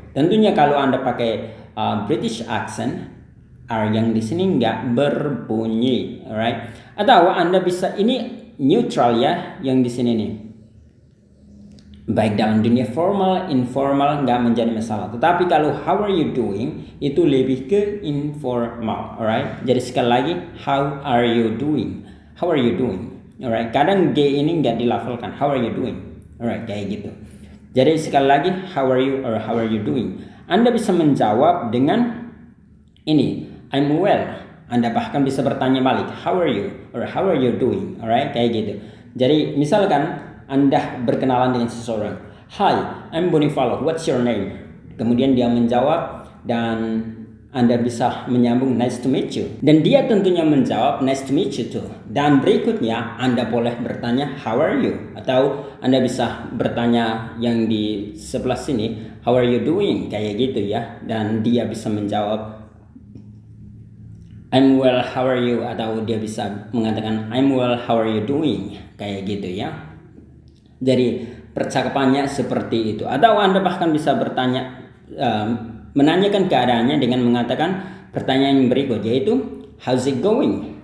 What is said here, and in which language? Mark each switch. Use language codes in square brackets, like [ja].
[id] Tentunya kalau Anda pakai British accent, R yang di sini nggak berbunyi, alright? Atau Anda bisa ini neutral ya, yang di sini nih. baik dalam dunia formal, informal nggak menjadi masalah. Tetapi kalau [en] how are you doing [id] itu lebih ke informal, alright? Jadi sekali lagi, [en] how are you doing? How are you doing? Alright? [id] Kadang G ini nggak dilafalkan. [en] How are you doing? Alright, [id] kayak gitu. Jadi sekali lagi, [en] how are you or how are you doing? [id] Anda bisa menjawab dengan ini, [en] I'm well. [id] Anda bahkan bisa bertanya balik, [en] how are you or how are you doing? [id] Alright, kayak gitu. Jadi misalkan Anda berkenalan dengan seseorang, [en] hi, I'm Bonifalo, what's your name? [id] Kemudian dia menjawab dan Anda bisa menyambung [en] nice to meet you. [id] Dan dia tentunya menjawab [en] nice to meet you too. [id] Dan berikutnya Anda boleh bertanya [en] how are you? [id] Atau Anda bisa bertanya yang di sebelah sini, [en] how are you doing? [id] Kayak gitu ya. Dan dia bisa menjawab [en] I'm well, how are you? [id] Atau dia bisa mengatakan [en] I'm well, how are you doing? [id] Kayak gitu ya. Jadi percakapannya seperti itu. Atau Anda bahkan bisa bertanya, menanyakan keadaannya dengan mengatakan pertanyaan yang berikut, yaitu [en] how's it going?